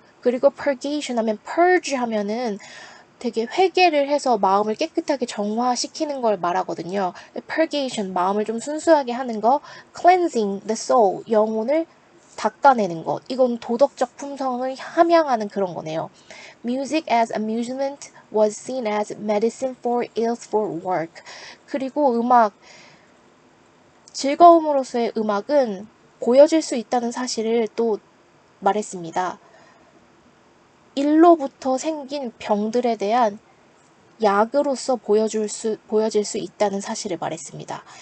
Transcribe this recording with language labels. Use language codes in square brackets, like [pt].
[ko] 그리고 purgation 하면 purge 하면은 되게 회개를 해서 마음을 깨끗하게 정화시키는 걸 말하거든요. purgation 마음을 좀 순수하게 하는 거, [en] cleansing the soul [ko] 영혼을 닦아내는 것. 이건 도덕적 품성을 함양하는 그런 거네요. [en] Music as amusement was seen as medicine for ills for work. [ko] 그리고 즐거움으로서의 음악은 보여질 수 있다는 사실을 또 말했습니다. 일로부터 생긴 병들에 대한 약으로서 보여질 수 있다는 사실을 말했습니다.